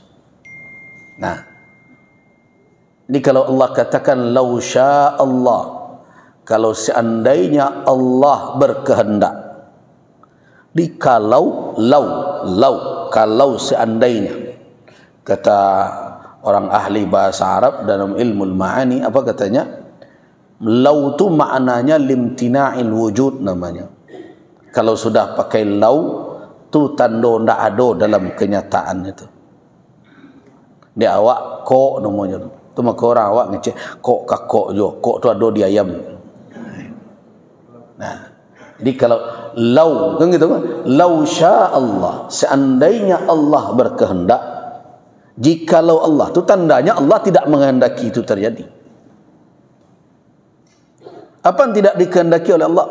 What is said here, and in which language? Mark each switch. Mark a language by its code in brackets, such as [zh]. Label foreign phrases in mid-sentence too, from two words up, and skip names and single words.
[id] Nah, jadi kalau Allah katakan [ar] لو شاء الله, [id] kalau seandainya Allah berkehendak, di kalau kalau seandainya, kata orang ahli bahasa Arab dalam ilmu ma'ani, apa katanya? Lau tu maknanya [ar] لامتناع الوجود [id] namanya. Kalau sudah pakai lau tu tanda ndak ada dalam kenyataan itu. [min] Dia awak kok namanya tu. Tu maka orang awak ngecek kok kakok jo, kok tu ada di ayam. [id] Nah, jadi kalau lau kan gitu kan? [ar] لو شاء الله, [id] seandainya Allah berkehendak, jikalau Allah tu tandanya Allah tidak menghendaki itu terjadi. Apa yang tidak dikehendaki oleh Allah?